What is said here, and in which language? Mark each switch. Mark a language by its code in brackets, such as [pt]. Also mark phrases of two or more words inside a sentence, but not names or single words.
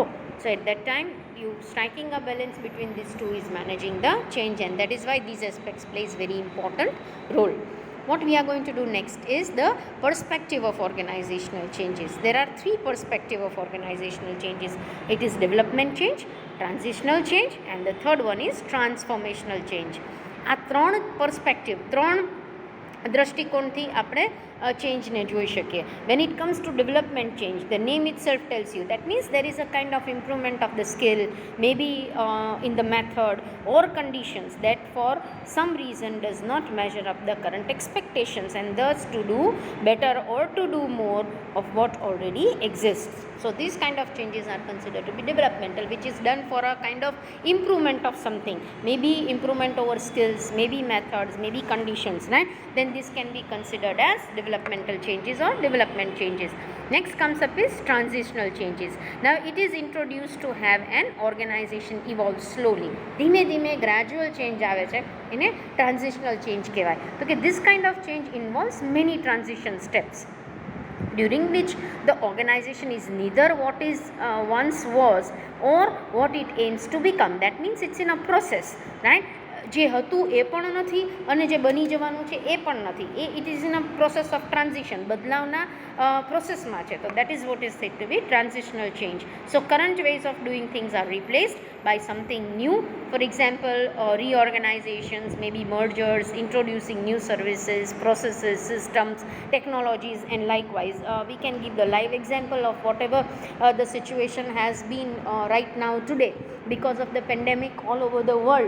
[en] So at that time, you striking a balance between these two is managing the change, and that is why these aspects plays very important role. What we are going to do next is the perspective of organizational changes. There are three perspectives of organizational changes. It is development change, transitional change, and the third one is transformational change. [gu] આ ત્રણ perspective, ત્રણ દ્રષ્ટિકોણથી આપણે ચેન્જને જોઈ શકીએ. [en] When it comes to development change, the name itself tells you, that means there is a kind of improvement of the skill, maybe in the method or conditions that for some reason does not measure up the current expectations, and thus to do better or to do more of what already exists. So these kind of changes are considered to be developmental, which is done for a kind of improvement of something, maybe improvement over skills, maybe methods, maybe conditions, right? Then this can be considered as developmental changes or development changes. Next comes up is transitional changes. Now it is introduced to have an organization evolve slowly. [gu] ધીમે ધીમે gradual change આવે છે, એને [en] transitional change [gu] કહેવાય. તો કે [en] this kind of change involves many transition steps, during which the organization is neither what is once was or what it aims to become. That means it's in a process, right? [gu] જે હતું એ પણ નથી અને જે બની જવાનું છે એ પણ નથી. [en] it is in a process of transition, [gu] બદલાવના પ્રોસેસમાં છે. [en] તો that is what is said to be transitional change. so current ways of doing things are replaced by something new. For example, reorganizations, maybe mergers, introducing new services, processes, systems, technologies, and likewise. We can give the live example of whatever the situation has been right now today because of the pandemic all over the world.